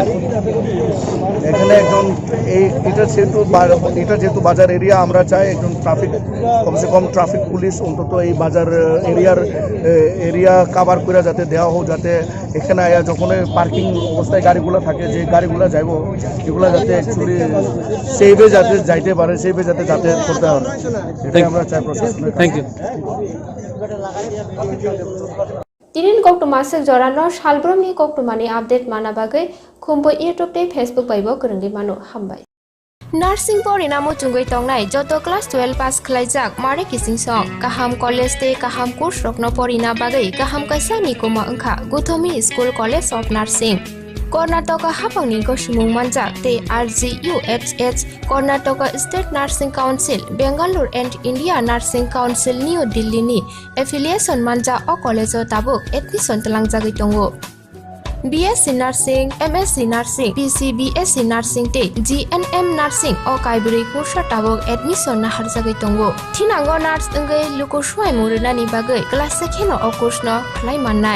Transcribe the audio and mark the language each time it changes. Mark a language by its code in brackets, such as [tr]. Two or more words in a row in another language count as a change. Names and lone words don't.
[bn] এখানে একজন এটা যেহেতু বাজার এরিয়া আমরা চাই একজন ট্রাফিক কমসে কম [en] traffic police [bn] অন্তত এই বাজার [en] area cover [bn] করে যাতে দেওয়া হোক যাতে এখানে যখন পার্কিং অবস্থায় গাড়িগুলো থাকে যে গাড়িগুলো যাইব এগুলো যাতে অ্যাকচুয়ালি সেভে যাতে যাইতে পারে সেভে যাতে যাতায়াত করতে হবে এটাই আমরা চাই প্রশাসন [en] thank you [trp] Tirin koktumasik jorano shalbromni koktumani update mana bagai khumbo YouTube te Facebook baibo kerengdi manu hambai. Nursing porinamo chungoi tongnai joto class 12 pass khlaijak mare kising song kaham college te kaham course rokno porina bagai kaham kaisa nikoma angkha Guthomi School College of Nursing. Karnataka hapangni goshimung manjak te RGUHH Karnataka State Nursing Council Bangalore and India Nursing Council New Delhi ni affiliation manja o college o tabuk admission talangjagoi tongo. BSc Nursing, MSc Nursing, PC BSc Nursing te GNM Nursing o kaibri kursa tabuk admission na harjagoi tongo. Thinango nurse engai luko swai murunani bagai class sekheno o course no khlai mannai.